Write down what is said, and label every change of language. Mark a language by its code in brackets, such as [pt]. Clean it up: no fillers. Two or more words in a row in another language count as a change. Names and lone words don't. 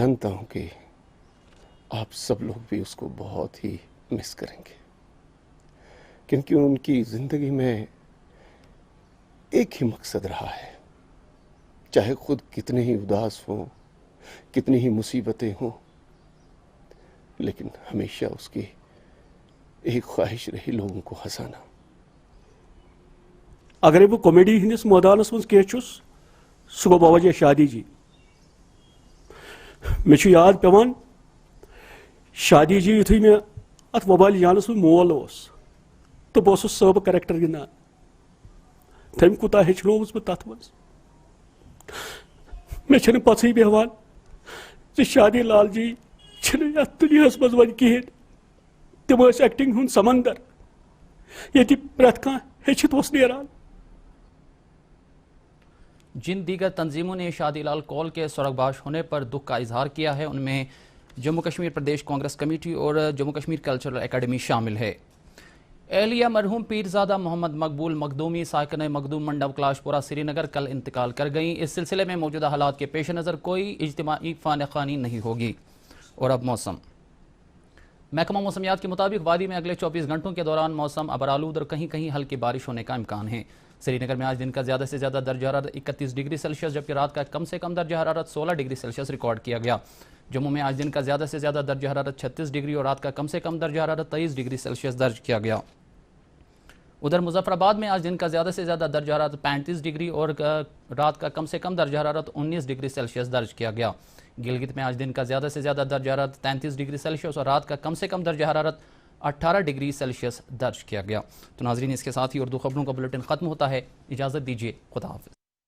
[ur] جانتا ہوں کہ آپ سب لوگ بھی اس کو بہت ہی مس کریں گے، کیونکہ ان کی زندگی میں ایک ہی مقصد رہا ہے، چاہے خود کتنے ہی اداس ہوں، کتنی ہی مصیبتیں ہوں، لیکن ہمیشہ اس کی ایک خواہش رہی لوگوں کو ہنسانا۔ [ks] اگر بہ کامیڈی ہندس میدانس مز کی سہ گو بوجہ شادی جی۔ مے یاد پیوان شادی جی یتھے میں ات وبال جانس من مول تو بہ صٲب کریکٹر گندان، تم کوتاہ ہیچنوس بہ تت مز۔ مے چھنہ پتہ بیہوان شادی لال جی چھنہ یتھ دنیاس مز ون کہین، تم ایکٹنگ ہند سمندر یہ پریت کھانا ہیچت اوس نیران۔ [ur] جن دیگر تنظیموں نے شادی لال کول کے سرگباش ہونے پر دکھ کا اظہار کیا ہے ان میں جموں کشمیر پردیش کانگریس کمیٹی اور جموں کشمیر کلچرل اکیڈمی شامل ہے۔ اہلیہ مرحوم پیرزادہ محمد مقبول مخدومی ساکن مخدوم منڈپ کلاش پورہ سری نگر کل انتقال کر گئیں۔ اس سلسلے میں موجودہ حالات کے پیش نظر کوئی اجتماعی خانہ خوانی نہیں ہوگی۔ اور اب موسم۔ محکمہ موسمیات کے مطابق وادی میں اگلے 24 گھنٹوں کے دوران موسم ابرآلود اور کہیں کہیں ہلکی بارش ہونے کا امکان ہے۔ سری نگر میں آج دن کا زیادہ سے زیادہ درجہ حرارت 31 ڈگری سیلسیس جبکہ رات کا کم سے کم درجہ حرارت 16 ڈگری سیلسیس ریکارڈ کیا گیا۔ جموں میں آج دن کا زیادہ سے زیادہ درجہ حرارت 36 ڈگری اور رات کا کم سے کم درجہ حرارت 23 ڈگری سیلسیس درج کیا گیا۔ ادھر مظفر آباد میں آج دن کا زیادہ سے زیادہ درجہ حرارت 35 ڈگری اور رات کا کم سے کم درجہ حرارت 19 ڈگری سیلسیس درج کیا گیا۔ گلگت میں آج دن کا زیادہ سے زیادہ درجہ حرارت 33 ڈگری سیلسیس اور رات کا کم سے کم درجہ حرارت 18 ڈگری سیلسیس درج کیا گیا۔ تو ناظرین اس کے ساتھ ہی اردو خبروں کا بلیٹن ختم ہوتا ہے، اجازت دیجیے، خدا حافظ۔